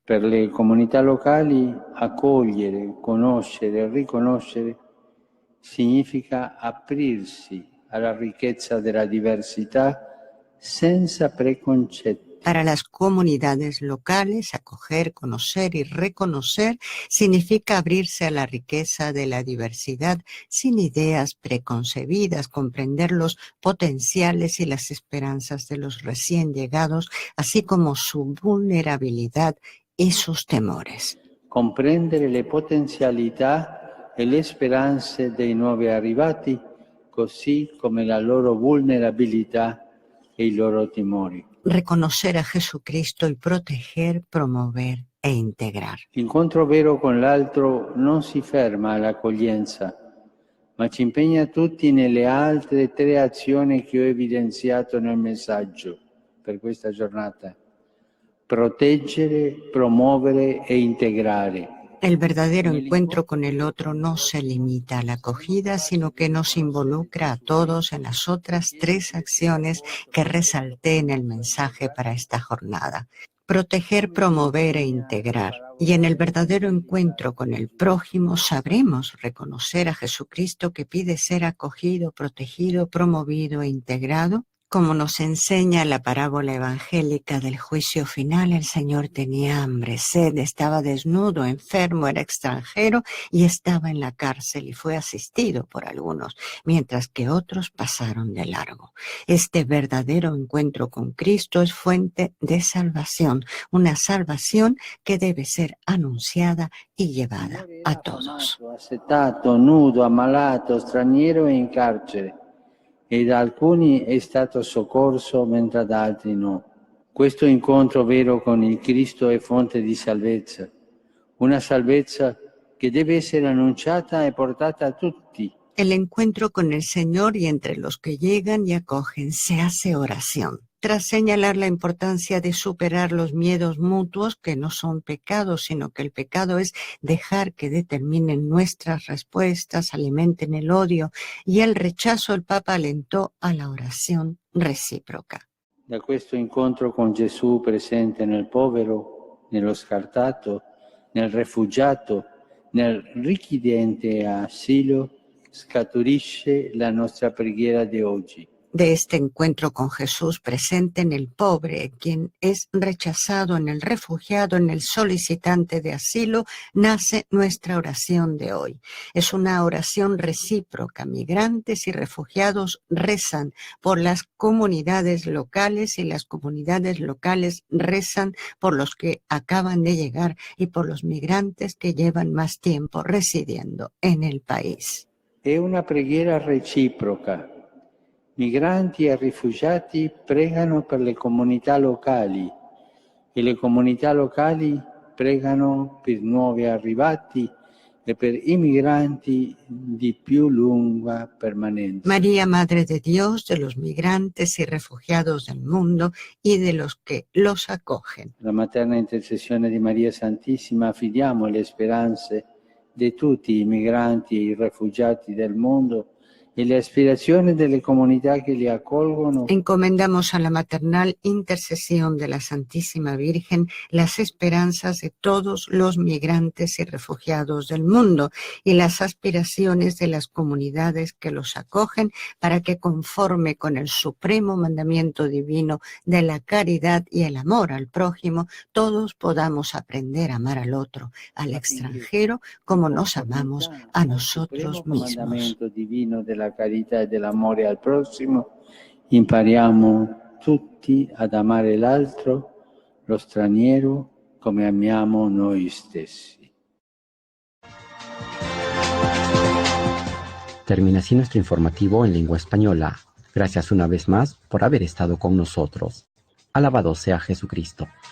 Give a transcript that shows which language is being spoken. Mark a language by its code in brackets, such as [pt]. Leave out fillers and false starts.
[it] Per le comunità locali, accogliere, conoscere e riconoscere significa aprirsi alla ricchezza della diversità senza preconcetti. [es] Para las comunidades locales, acoger, conocer y reconocer significa abrirse a la riqueza de la diversidad sin ideas preconcebidas, comprender los potenciales y las esperanzas de los recién llegados, así como su vulnerabilidad y sus temores. [it] Comprendere le potenzialità e le speranze dei nuovi arrivati, così come la loro vulnerabilità e i loro timori. [es] Reconocer a Jesucristo y proteger, promover e integrar. [it] L'incontro vero con l'altro non si ferma all'accoglienza, ma ci impegna tutti nelle altre 3 azioni che ho evidenziato nel messaggio per questa giornata: proteggere, promuovere e integrare. [es] El verdadero encuentro con el otro no se limita a la acogida, sino que nos involucra a todos en las otras 3 acciones que resalté en el mensaje para esta jornada. proteger, promover e integrar. Y en el verdadero encuentro con el prójimo sabremos reconocer a Jesucristo que pide ser acogido, protegido, promovido e integrado. Como nos enseña la parábola evangélica del juicio final, el Señor tenía hambre, sed, estaba desnudo, enfermo, era extranjero y estaba en la cárcel y fue asistido por algunos, mientras que otros pasaron de largo. Este verdadero encuentro con Cristo es fuente de salvación, una salvación que debe ser anunciada y llevada a todos. [it] Assetato, nudo, ammalato, straniero e in carcere. E da alcuni è stato soccorso mentre da altri no. Questo incontro vero con il Cristo è fonte di salvezza, una salvezza che deve essere annunciata e portata a tutti. [es] El encuentro con el Señor y entre los que llegan y acogen se hace oración. Tras señalar la importancia de superar los miedos mutuos, que no son pecados, sino que el pecado es dejar que determinen nuestras respuestas, alimenten el odio y el rechazo, el Papa alentó a la oración recíproca. [it] Da questo incontro con Gesù presente nel povero, nello scartato, nel rifugiato, nel richiedente asilo, scaturisce la nostra preghiera di oggi. [es] De este encuentro con Jesús presente en el pobre, quien es rechazado, en el refugiado, en el solicitante de asilo, nace nuestra oración de hoy. Es una oración recíproca. Migrantes y refugiados rezan por las comunidades locales y las comunidades locales rezan por los que acaban de llegar y por los migrantes que llevan más tiempo residiendo en el país. [it] È una preghiera reciproca. Migranti e rifugiati pregano per le comunità locali e le comunità locali pregano per nuovi arrivati e per i migranti di più lunga permanenza. [es] María, Madre de Dios, de los migrantes y refugiados del mundo y de los que los acogen. [it] La materna intercessione di Maria Santissima affidiamo le speranze di tutti i migranti e i rifugiati del mondo [es] y la aspiración de la comunidad [it] que le acolgono. [es] Encomendamos a la maternal intercesión de la Santísima Virgen las esperanzas de todos los migrantes y refugiados del mundo y las aspiraciones de las comunidades que los acogen para que, conforme con el supremo mandamiento divino de la caridad y el amor al prójimo, todos podamos aprender a amar al otro, al extranjero, como nos amamos a nosotros mismos. [it] Divino de la carità e dell'amore al prossimo, impariamo tutti ad amare l'altro, lo straniero, come amiamo noi stessi. [es] Termina así nuestro informativo en lengua española. Gracias una vez más por haber estado con nosotros. Alabado sea Jesucristo.